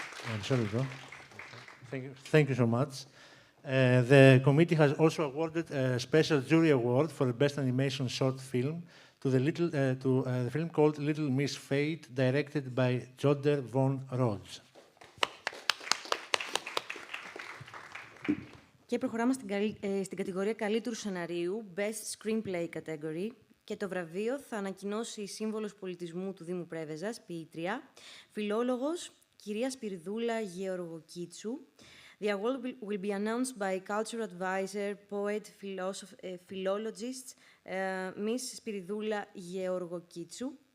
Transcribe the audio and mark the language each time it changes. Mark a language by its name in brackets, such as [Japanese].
[English] I'm sorry, bro. Thank you so much. The committee has also awarded a special jury award for the best animation short film to the film called Little Miss Fate, directed by Joder von Rhodes. [Greek] Και προχωράμε στην κατηγορία καλύτερου σεναρίου, [English] Best Screenplay Category, [Greek] και το βραβείο θα ανακοινώσει η σύμβολος πολιτισμού του Δήμου Πρέβεζας, ποιήτρια, φιλόλογος, κυρία Σπυριδούλα Γεωργοκίτσου. [English] The award will be announced by culture advisor, poet, philologist, Miss Σπυριδούλα Γεωργοκίτσου.